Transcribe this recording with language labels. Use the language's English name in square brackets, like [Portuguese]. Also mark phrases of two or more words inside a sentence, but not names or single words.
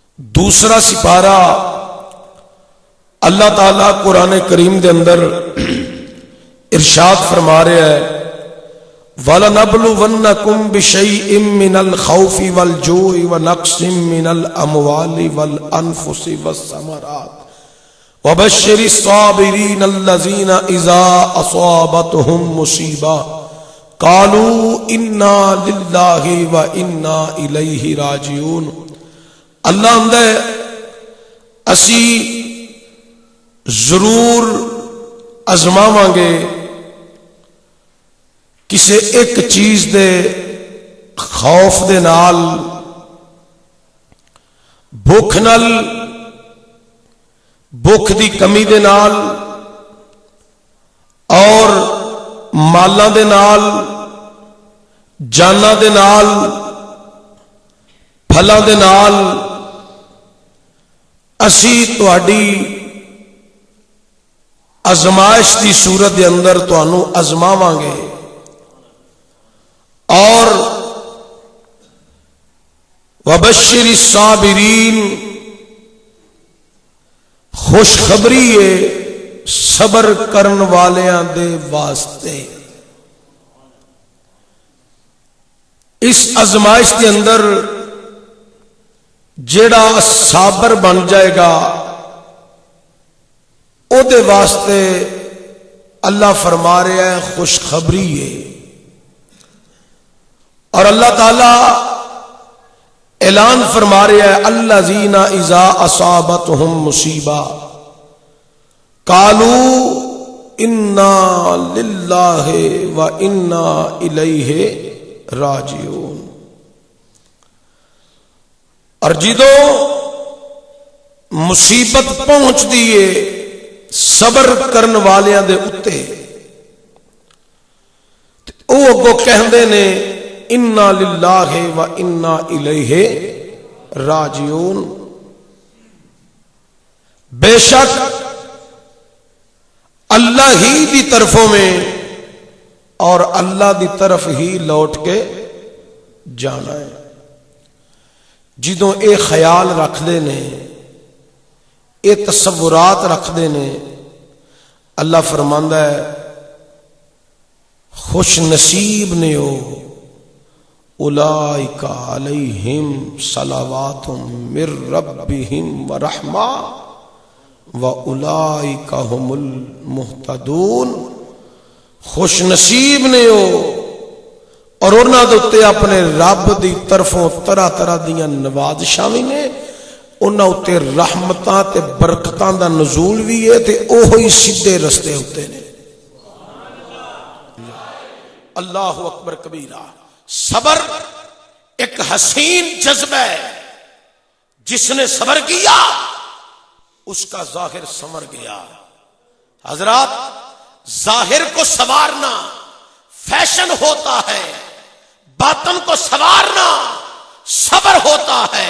[Punjabi] دوسرا سپارہ اللہ تعالیٰ قرآن کریم دے اندر ارشاد فرما رہا ہے [Arabic] وَلَنَبْلُوَنَّكُمْ بِشَيْءٍ مِّنَ الْخَوْفِ وَالْجُوعِ وَنَقْصٍ مِّنَ الْأَمْوَالِ وَالْأَنفُسِ وَالثَّمَرَاتِ وَبَشِّرِ الصَّابِرِينَ الَّذِينَ إِذَا أَصَابَتْهُمْ مُصِيبَةٌ قَالُوا إِنَّا لِلَّهِ وَإِنَّا إِلَيْهِ رَاجِعُونَ۔ [Punjabi] اللہ اندے اسی ضرور ازماواں گے کسے ایک چیز دے خوف دے نال، بھوک نال، بھوک دی کمی دے نال اور مالاں دے نال، جاناں دے نال، پھلاں دے نال اسی تہاڈی ازمائش دی صورت دے اندر تانوں ازماواں گے اور [Arabic] وبشر الصابرین، [Punjabi] خوشخبری ہے صبر کرن والیاں دے واسطے۔ اس ازمائش کے اندر جیڑا صابر بن جائے گا او دے واسطے اللہ فرما رہا ہے خوشخبری ہے۔ اور اللہ تعالی اعلان فرما رہا ہے [Arabic] الذین اذا اصابتہم مصیبہ قالوا انا للہ وانا الیہ راجعون۔ [Punjabi] اور جدوں مصیبت پہنچ دیئے صبر کرن والیاں دے اتے او اگو کہندے نے [Arabic] انا للہ و انا الیہ راجعون، [Punjabi] بے شک اللہ ہی دی طرفوں میں اور اللہ دی طرف ہی لوٹ کے جانا ہے۔ جدوں اے خیال رکھ دے نے، اے تصورات رکھ دے نے، اللہ فرماندا ہے خوش نصیب نے ہو [Arabic] اولئک علیہم صلوات من ربہم ورحمہ واولئک هم المہتدون۔ [Punjabi] خوش نصیب نے ہو اور انہاں دے تے اپنے رب دی طرفوں طرح طرح دیاں نوازشاں وی نے، انہاں تے رحمتاں تے برکتاں دا نزول بھی ہے تے اوہی سیدھے رستے ہوتے نے۔ [Arabic] اللہ اکبر کبیرہ۔ [Urdu] صبر ایک حسین جذبہ ہے، جس نے صبر کیا اس کا ظاہر سنور گیا۔ حضرات، ظاہر کو سنوارنا فیشن ہوتا ہے، باطن کو سنوارنا صبر ہوتا ہے۔